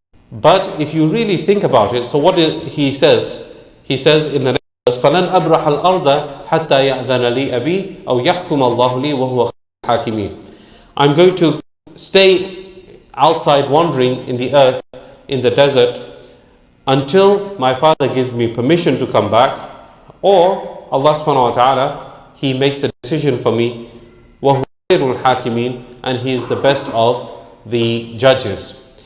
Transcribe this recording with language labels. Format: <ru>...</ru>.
<en>But if you really think about it, so what he says? He says in the next verse,</en> <ar>فَلَنْ أَبْرَحَ الْأَرْضَ حَتَّى يَأْذَنَ لِي أَبِي أَوْ يَحْكُمَ اللَّهُ لِي وَهُوَ خَيْرُ الْحَاكِمِينَ.</ar> <en>I'm going to stay outside wandering in the earth, in the desert, until my father gives me permission to come back, or Allah subhanahu wa ta'ala, he makes a decision for me,</en> <ar>وَهُوَ خَيْرُ الْحَاكِمِينَ,</ar> <en>and he is the best of the judges.</en>